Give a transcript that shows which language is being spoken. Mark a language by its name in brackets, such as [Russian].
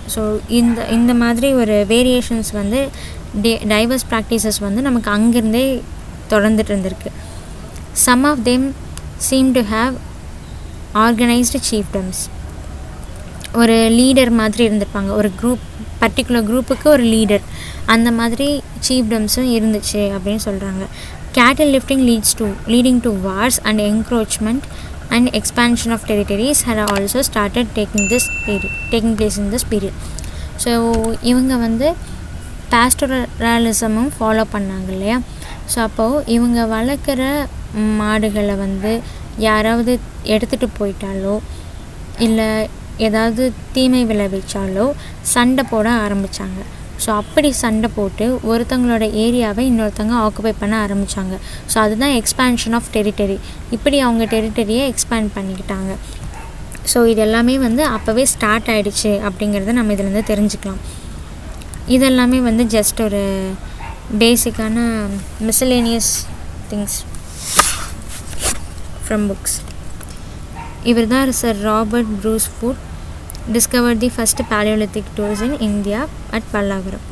[Tamil] So இந்த மாதிரி ஒரு வேரியேஷன்ஸ் வந்து டைவர்ஸ் ப்ராக்டிசஸ் வந்து நமக்கு அங்கேருந்தே தொடர்ந்துட்டு இருந்திருக்கு. [English] Some of them seem to have organised chiefdoms. [Tamil] ஒரு லீடர் மாதிரி இருந்திருப்பாங்க, ஒரு பர்டிகுலர் குரூப்புக்கு ஒரு லீடர், அந்த மாதிரி chiefdomஸும் இருந்துச்சு அப்படின்னு சொல்கிறாங்க. [English] cattle lifting leading to wars and encroachment and expansion of territories had also started taking place in this period. [Tamil] So இவங்க வந்து பாஸ்டோரலிசமும் ஃபாலோ பண்ணாங்க இல்லையா. ஸோ அப்போது இவங்க வளர்க்குற மாடுகளை வந்து யாராவது எடுத்துகிட்டு போயிட்டாலோ இல்லை ஏதாவது தீமை விளைவிச்சாலோ சண்டை போட ஆரம்பித்தாங்க. ஸோ அப்படி சண்டை போட்டு ஒருத்தங்களோட ஏரியாவை இன்னொருத்தங்க ஆக்குபை பண்ண ஆரம்பித்தாங்க. ஸோ அதுதான் [English] Expansion of territory. [Tamil] இப்படி அவங்க டெரிட்டரியை எக்ஸ்பேண்ட் பண்ணிக்கிட்டாங்க. ஸோ இது எல்லாமே அப்போவே ஸ்டார்ட் ஆகிடுச்சு அப்படிங்கிறத நம்ம இதிலேருந்து தெரிஞ்சுக்கலாம். இதெல்லாமே ஜஸ்ட் ஒரு பேசிக்கான மிஸ்சலேனியஸ் திங்ஸ் ஃப்ரம் புக்ஸ். இவர் தான் [English] Sir Robert Bruce Foote discovered the first Paleolithic tools in India at Pallavaram.